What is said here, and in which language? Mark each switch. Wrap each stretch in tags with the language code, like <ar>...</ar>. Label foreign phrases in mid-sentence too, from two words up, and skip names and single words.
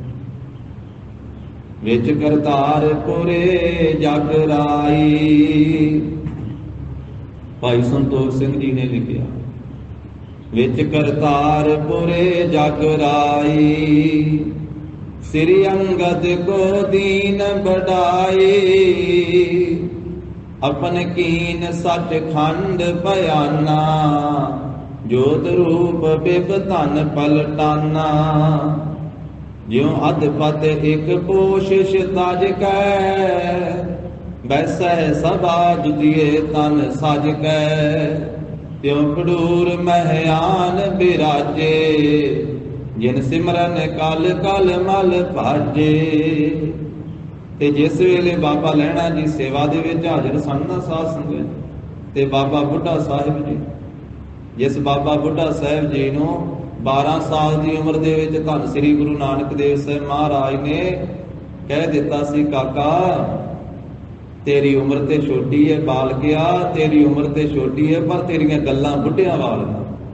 <hi>विच करतारपुरे जग राई,</hi> <pa>ਭਾਈ ਸੰਤੋਖ ਸਿੰਘ ਜੀ ਨੇ ਲਿਖਿਆ,</pa> <hi>विच करतारपुरे जग राई, स्री अंगद को दीन बड़ाई, अपन कीन सच खंड बयाना, जोत रूप बिब धन पलटाना, ज्यों अधपत एक पोशिश तज कै, बैसै सभा दुधिए तन सज कै, त्यों खडूर महयान बिराजे, जिन सिमरन कल कल मल भाजे।</hi> <pa>ਤੇ ਜਿਸ ਵੇਲੇ ਬਾਬਾ ਲਹਿਣਾ ਜੀ ਸੇਵਾ ਦੇ ਵਿੱਚ ਹਾਜ਼ਰ ਸਨ ਨਾ ਸਾਧ ਸੰਗਤ, ਤੇ ਬਾਬਾ ਬੁੱਢਾ ਸਾਹਿਬ ਜੀ, ਜਿਸ ਬਾਬਾ ਬੁੱਢਾ ਸਾਹਿਬ ਜੀ ਨੂੰ 12 ਸਾਲ ਦੀ ਉਮਰ ਦੇ ਵਿੱਚ ਧੰਨ ਸ੍ਰੀ ਗੁਰੂ ਨਾਨਕ ਦੇਵ ਸਾਹਿਬ ਮਹਾਰਾਜ ਨੇ ਕਹਿ ਦਿੱਤਾ ਸੀ, ਕਾਕਾ ਤੇਰੀ ਉਮਰ ਤੇ ਛੋਟੀ ਹੈ, ਬਾਲਕਿਆ ਤੇਰੀ ਉਮਰ ਤੇ ਛੋਟੀ ਹੈ, ਪਰ ਤੇਰੀਆਂ ਗੱਲਾਂ ਬੁੱਢਿਆਂ ਵਾਲੀਆਂ।</pa>